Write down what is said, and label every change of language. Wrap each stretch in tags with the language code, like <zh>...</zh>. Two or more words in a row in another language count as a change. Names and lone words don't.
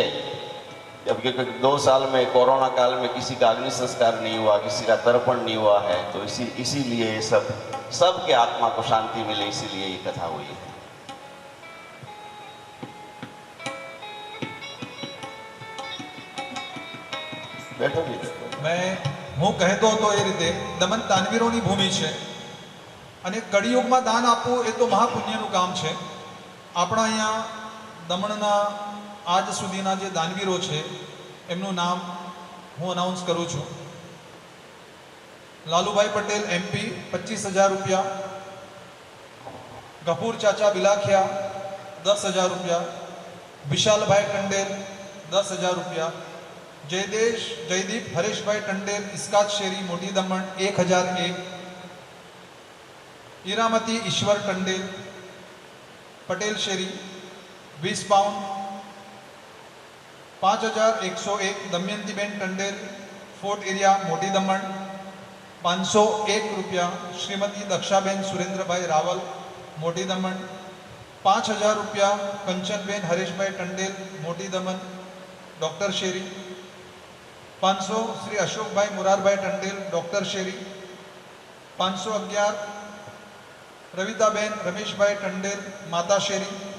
<hi>जबकि 2 साल में कोरोना काल में किसी का अग्नि संस्कार नहीं हुआ, किसी का तर्पण नहीं हुआ है, तो इसीलिए ये सबके आत्मा को शांति मिले, इसीलिए ये कथा हुई है. बैठो जी.</hi> <gu>मैं હું કહેતો હતો એ રીતે દમન દાનવીરોની ભૂમિ છે અને કળિયુગમાં દાન આપવું એ તો મહાપુણ્યનું કામ છે. આપણા અહીંયા દમણના આજ સુધીના જે દાનવીરો છે એમનું નામ હું અનાઉન્સ કરું છું. લાલુભાઈ પટેલ MP 25,000 રૂપિયા, ગફૂર ચાચા બિલાખિયા 10,000 રૂપિયા, વિશાલભાઈ ટંડેલ 10,000 રૂપિયા,</gu> <hi>जयदीप हरीश भाई टंडेल इस्कात शेरी मोटी दमन 1001, ईरामती ईश्वर टंडेल पटेल शेरी 20 पाउंड, 5101 दमयंतीबेन टंडेल फोर्ट एरिया मोटी दमन 501 रुपया, श्रीमती दक्षाबेन सुरेंद्र भाई रावल मोटी दमन 5000 रुपया, कंचनबेन हरीश भाई टंडेल मोटी दमन डॉक्टर शेरी 500 श्री अशोक भाई मुरार भाई टंडेल डॉक्टर शेरी 511 रविताबेन रमेश भाई टंडेल माता शेरी</hi>